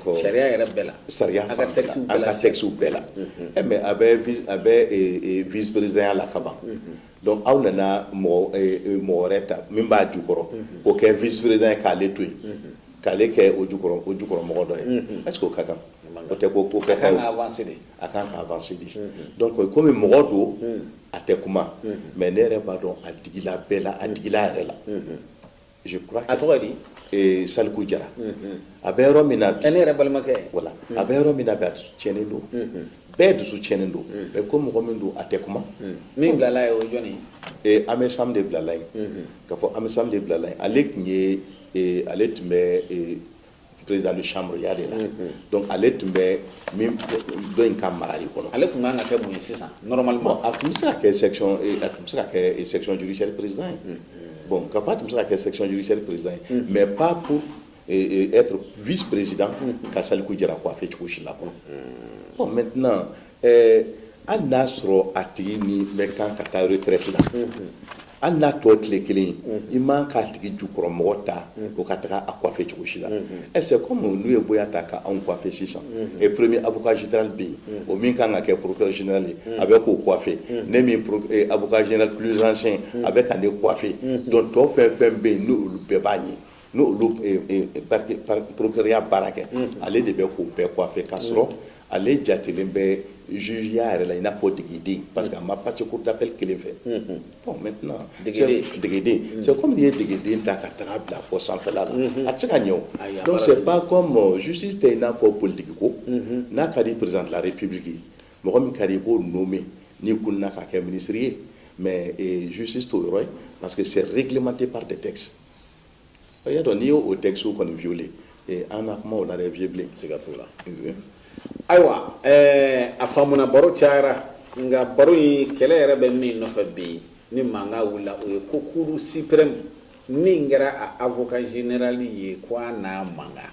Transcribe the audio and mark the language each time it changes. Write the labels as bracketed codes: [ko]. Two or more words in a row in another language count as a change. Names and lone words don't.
[bm] sariya yɛrɛ bɛɛ la. sariya fan bɛɛ la an ka texte bɛɛ la. mais a bɛ [fr] vice président [bm] la ka ban. donc aw nana mɔgɔ wɛrɛ ta min b'a jukɔrɔ k'o kɛ [fr] vice président [bm] ye k'ale to yen k'ale kɛ o jukɔrɔ mɔgɔ dɔ ye [fr] est-ce que [bm] o ka kan o tɛ ko kɛ a kan ka avancer de a kan ka avancer de donc komi mɔgɔ don a tɛ kuma mais ne yɛrɛ b'a dɔn a digila bɛɛ la a digila yɛrɛ la [fr] je crois que [bm] a tɔgɔ di Saliku Jara a bɛ yɔrɔ min na ne yɛrɛ balimakɛ voilà a bɛ yɔrɔ min na bi a tiɲɛnen don bɛɛ dusu tiɲɛnen don mais ko mɔgɔ min don a tɛ kuma min bilala ye o jɔnni an bɛ Sam de bilala yen k'a fɔ an bɛ Sam de bilala yen ale tun ye ale tun bɛ [fr] président de chambre [bm] ya de la donc ale tun bɛ min dɔ in ka marali kɔnɔ ale tun kan ka kɛ mun ye sisan normalement a tun bɛ se ka kɛ [fr] section section judiciaire président [bm] ye bon k'a fɔ a tun bɛ se ka kɛ [fr] section judiciaire président [bm] ye [fr] mais pas pour être vice-président [bm] ka Saliku Jara coiffé cogo si la [fr] quoi bon maintenant [bm] hali n'a sɔrɔ a tigi ni bɛ kan ka taa retraite la hali n'a tɔ tile kelen i man k'a tigi jukɔrɔ mɔgɔ ta o ka taga a coiffé cogo si la [fr] est-ce que comme [bm] n'u ye bonya ta ka anw coiffé sisan [fr] et premier avocat général [bm] bɛ yen o min kan ka kɛ [fr] procureur général [bm] ye a bɛ k'o coiffé ne min [fr] avocat général plus ancien [bm] a bɛ ka ne coiffé donc tɔ fɛn fɛn bɛ yen n'olu bɛɛ b'a ɲɛ n'olu procureur baara kɛ ale de bɛ k'o bɛɛ coiffé k'a sɔrɔ ale jatelen bɛ juge ya yɛrɛ la i n'a fɔ degeden [fr] parce que [bm] a ma [fr] passé cour d'appel [bm] kelen fɛ [fr] bon maintenant [bm] degeden [fr] c'est comme [bm] n'i ye degeden ta ka taga bila fɔ sanfɛla la a tɛ se ka ɲɛ o [fr] donc c'est pas comme [bm] justice tɛ i n'a fɔ politique ko n'a ka di [fr] président de la république [bm] ye mɔgɔ min ka di i b'o nommer n'i kunna ka kɛ ministre ye [fr] mais justice [bm] t'o yɔrɔ ye [fr] parce que c'est réglementé par des textes [bm] i y'a dɔn n'i y'o texte kɔni violé an na kuma o la dɛ vieux bilen siga t'o la ayiwa a faamuna baro cayara nka baro in kɛlɛ yɛrɛ bɛ min nɔfɛ bi ni mankan wulila o ye ko [fr] cour suprême [bm] min kɛra a [fr] avocat général [bm] ye ko a n'a mankan